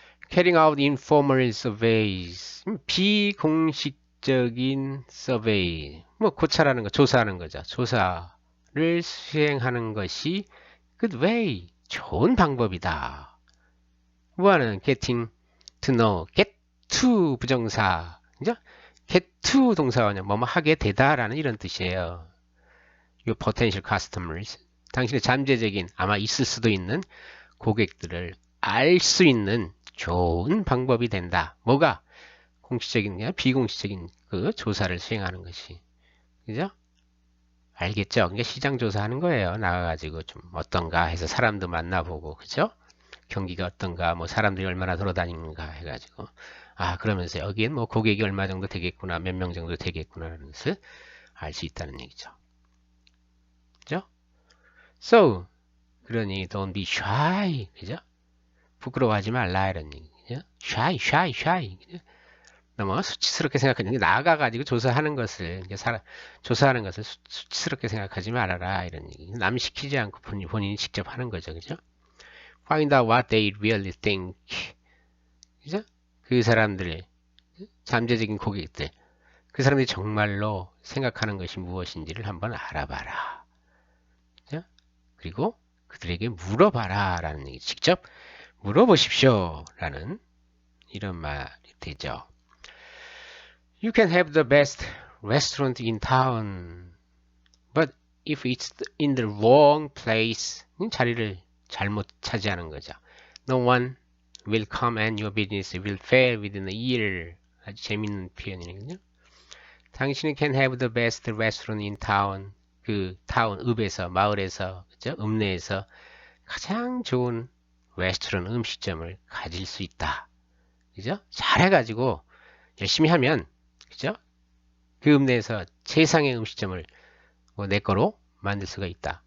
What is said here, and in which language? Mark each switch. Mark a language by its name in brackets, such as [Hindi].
[English] Carrying out informal surveys, [Korean] 비공식적인 survey, 고찰하는 거, 조사하는 거죠. 조사를 수행하는 것이 [English] good way, [Korean] 좋은 방법이다. 뭐하는 [English] getting to know, get to 부정사, 그죠? [Korean] get to 동사가 뭐뭐 하게 되다라는 이런 뜻이에요. [English] Your potential customers, [Korean] 당신의 잠재적인 아마 있을 수도 있는 고객들을 알 수 있는 좋은 방법이 된다. 뭐가? 공식적인, 비공식적인 그 조사를 수행하는 것이, 그죠? 알겠죠? 그러니까 시장 조사하는 거예요. 나가가지고 좀 어떤가 해서 사람도 만나보고, 그죠? 경기가 어떤가, 사람들이 얼마나 돌아다니는가 해가지고, 그러면서 여기엔 고객이 얼마 정도 되겠구나, 몇 명 정도 되겠구나 하는 것을 알 수 있다는 얘기죠. 그죠? [English] So, [Korean] 그러니 [English] don't be shy, 그죠? [Korean] 부끄러워하지 말라 이런 얘기, 그죠? shy, 그죠? 너무 수치스럽게 생각하지, 나가가지고 조사하는 것을, 조사하는 것을 수치스럽게 생각하지 말아라 이런 얘기. 남 시키지 않고 본인이 직접 하는 거죠, 그죠? [English] Find out what they really think. [Korean] 그죠? 그 사람들, 잠재적인 고객들, 그 사람들이 정말로 생각하는 것이 무엇인지를 한번 알아봐라. 그죠? 그리고 그들에게 물어봐라 라는 얘기. 직접 물어보십시오 라는 이런 말이 되죠. [English] You can have the best restaurant in town, but if it's in the wrong place, [Korean] 자리를 잘못 차지하는 거죠. [English] No one will come and your business will fail within a year. [Korean] 아주 재밌는 표현이거든요. 당신이 [English] can have the best restaurant in town. [Korean] 그 타운, 읍에서, 마을에서, 그죠? 읍내에서 가장 좋은 레스토랑 음식점을 가질 수 있다. 그죠? 잘해가지고 열심히 하면, 그죠? 그 읍내에서 최상의 음식점을 내 거로 만들 수가 있다.